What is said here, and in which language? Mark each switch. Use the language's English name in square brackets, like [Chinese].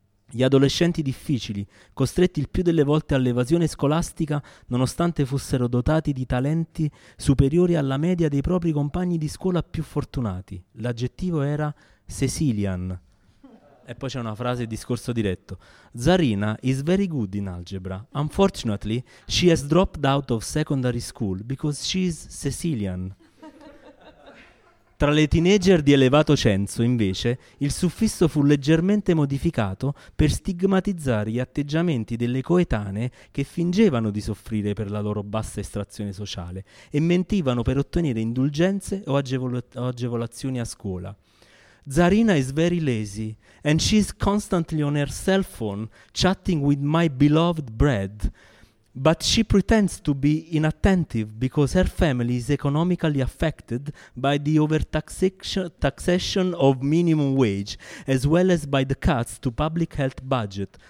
[Italian] Gli adolescenti difficili, costretti il più delle volte all'evasione scolastica, nonostante fossero dotati di talenti superiori alla media dei propri compagni di scuola più fortunati. L'aggettivo era Sicilian. E poi c'è una frase di discorso diretto. [English] Zarina is very good in algebra. Unfortunately, she has dropped out of secondary school because she is Sicilian. [Italian] Tra le teenager di elevato censo, invece, il suffisso fu leggermente modificato per stigmatizzare gli atteggiamenti delle coetanee che fingevano di soffrire per la loro bassa estrazione sociale e mentivano per ottenere indulgenze o agevolazioni a scuola. [English] Zarina is very lazy and she's constantly on her cell phone chatting with my beloved Brad. But she pretends to be inattentive because her family is economically affected by the overtaxation of minimum wage, as well as by the cuts to public health budget.